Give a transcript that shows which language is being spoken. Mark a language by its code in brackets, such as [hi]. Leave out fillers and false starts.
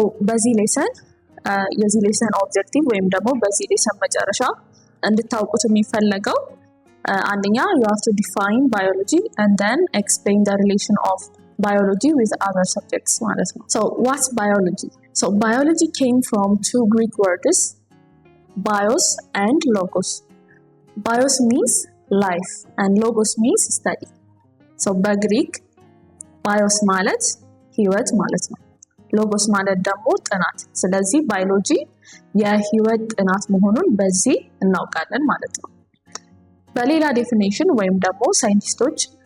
[am] በዚህ ሌሰን የዚህ ሌሰን ኦብጀክቲቭ ወይም ደግሞ በዚህ ሌሰን መጨረሻ እንድታውቁት የሚፈለገው አንደኛ [en] you have to define biology and then explain the relation of biology with other subjects [am] ማለት ነው. [en] So what's biology? So biology came from two Greek words, bios and logos. Bios means life and logos means study. [am] So በግሪክ bios ማለት ህይወት ማለት ነው። logos ማለት ደግሞ ጥናት። ስለዚህ ባዮሎጂ የህይወት ጥናት መሆኑን በዚህ እናውቃለን ማለት ነው። በሌላ ዴፊኒሽን ወይም ደግሞ ሳይንቲስቶች